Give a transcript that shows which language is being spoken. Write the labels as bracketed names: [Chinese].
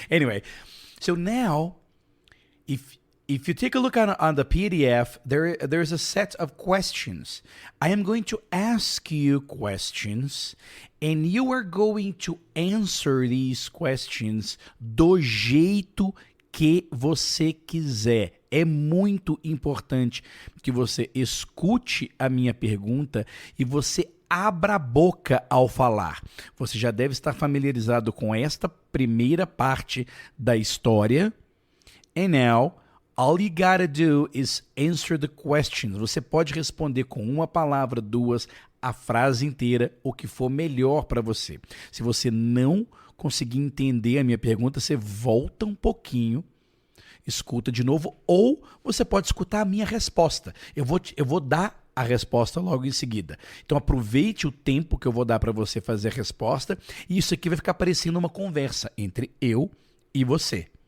[English] Anyway, so now if you take a look on the PDF, there's a set of questions. I am going to ask you questions, and you are going to answer these questions [Portuguese] do jeito que você quiser. É muito importante que você escute a minha pergunta e você abra a boca ao falar. Você já deve estar familiarizado com esta primeira parte da história. [English] And now, all you gotta do is answer the questions. [Portuguese] Você pode responder com uma palavra, duas, a frase inteira, o que for melhor para você. Se você não conseguir entender a minha pergunta, você volta um pouquinho, escuta de novo, ou você pode escutar a minha resposta. Eu vou dar a resposta logo em seguida. Então aproveite o tempo que eu vou dar para você fazer a resposta, e isso aqui vai ficar parecendo uma conversa entre eu e você.